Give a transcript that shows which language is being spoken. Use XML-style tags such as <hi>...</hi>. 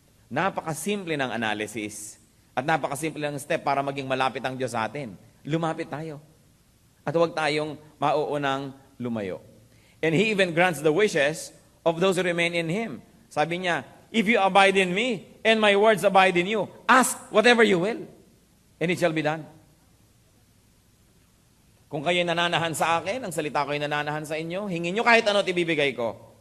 <tl>Napakasimple ng analysis at napakasimple ng step para maging malapit ang Diyos sa atin. Lumapit tayo. At huwag tayong mauunang lumayo.</tl> <en>And He even grants the wishes of those who remain in Him.</en> <tl>Sabi niya,</tl> <en>if you abide in me, and my words abide in you, ask whatever you will, and it shall be done.</en> <tl>Kung kayo'y nananahan sa akin, ang salita ko'y nananahan sa inyo, hingin nyo kahit ano at ibibigay ko.</tl>